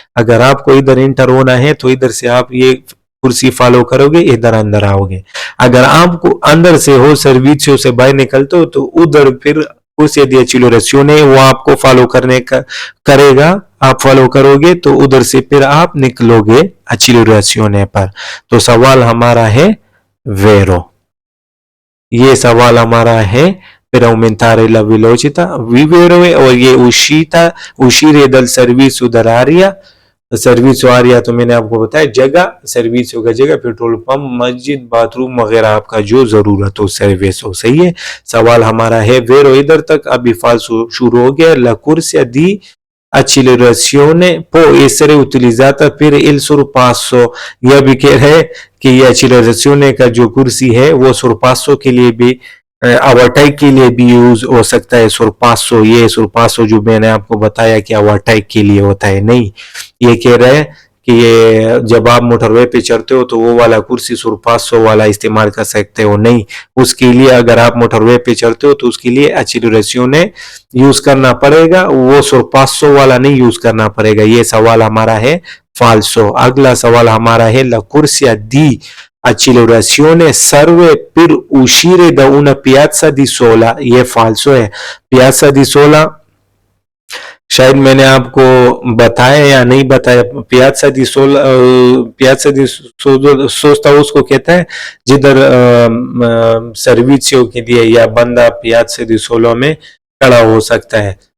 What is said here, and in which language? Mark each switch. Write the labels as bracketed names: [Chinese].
[Hindi] अगर आपको इधर इंटर होना है तो इधर से आप ये कुर्सी फॉलो करोगे, इधर अंदर आओगे। अगर आपको अंदर से हो सर्विसियो से बाहर निकलते हो तो उधर फिर कुर्सी दी अचिलोरेसियोने वो आपको फॉलो करने का करेगा, आप फॉलो करोगे तो उधर से फिर आप निकलोगे अचिलोरेसियोने पर। तो सवाल हमारा है वेरो। ये सवाल हमारा है [Italian] per aumentare la velocità, vivere, [Hindi] और ये [Italian] uscire dal servizio dell'aria। [Hindi] सर्विसियो आरिया तो मैंने आपको बताया जगह, सर्विसियो का जगह, पेट्रोल पंप, मस्जिद, बाथरूम वगैरह आपका जो जरूरत हो सर्विस हो, सही है। सवाल हमारा है वेरो इधर तक। अभी फाल्सो शुरू हो गया, ला कुर्सिया दी [Italian] accelerazione può essere utilizzata per il sorpasso। [Hindi] यह भी कह रहे कि ये accelerazione का जो कुर्सी है वो sorpasso के लिए भी ओवरटेक के लिए भी यूज हो सकता है। sorpasso, ये sorpasso जो मैंने आपको बताया कि ओवरटेक के लिए होता है, नहीं, ये कह रहे हैं कि ये जब आप मोटरवे पे चढ़ते हो तो वो वाला कुर्सी sorpasso वाला इस्तेमाल कर सकते हो, नहीं, उसके लिए अगर आप मोटरवे पे चढ़ते हो तो उसके लिए accelerazione यूज करना पड़ेगा, वो sorpasso वाला नहीं यूज करना पड़ेगा। ये सवाल हमारा है falso। अगला सवाल हमारा है [Italian] la corsia di accelerazione serve per uscire da una piazza di sola। [Hindi] ये falso है। piazza di sola शायद मैंने आपको बताया या नहीं बताया। पियाज़ा दी सोला, पियाज़ा दी सोस्ता उसको कहता है जिधर सर्विसियो के लिए या बंदा पियाज़ा दी सोलो में खड़ा हो सकता है।